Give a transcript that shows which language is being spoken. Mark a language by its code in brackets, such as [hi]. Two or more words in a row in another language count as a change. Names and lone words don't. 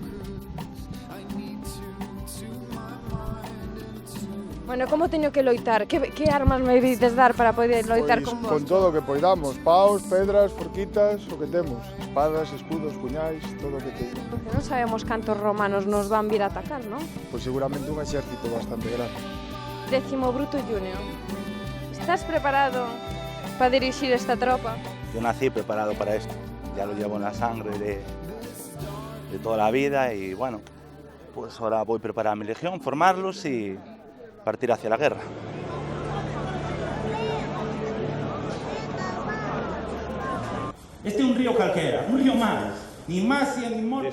[gl] Bueno, como teño que loitar? Que armas me vides dar para poder loitar con vos? Con todo o que poidamos, paus, pedras, forquitas, o que temos. Espadas, escudos, puñais, todo o que temos. Porque non sabemos cantos romanos nos van vir a atacar, non? Pois seguramente un exército bastante grande. Décimo Bruto Junior, [es] ¿estás preparado para dirigir esta tropa? Yo nací preparado para esto, ya lo llevo en la sangre de toda la vida y bueno, pues ahora voy a preparar mi legión, formarlos y partir hacia la guerra. [gl] Este é un río calquera, un río máis, ni máis e ni mor...